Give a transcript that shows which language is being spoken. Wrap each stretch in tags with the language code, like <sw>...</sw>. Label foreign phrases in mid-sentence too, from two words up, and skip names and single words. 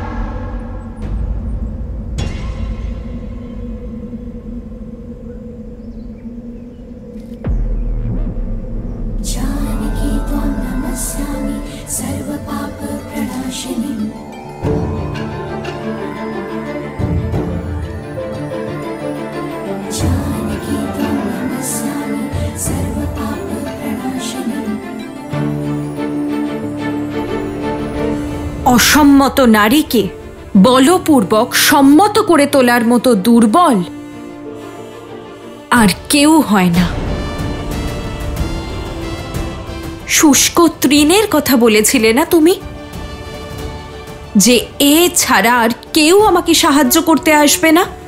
<sa>जानकी त्वां नमस्यामि सर्वपापप्रणाशिनीं। जानकी त्वां नमस्यामि सर्वपापप्रणाशिनीं।</sa> <bn>অসম্মত নারীকে বলপূর্বক সম্মত করে তোলার মতো দুর্বল আর কেউ হয় না। শুষ্ক তৃণের কথা বলেছিলে না তুমি, যে এ ছাড়া আর কেউ আমাকে সাহায্য করতে আসবে না?</bn>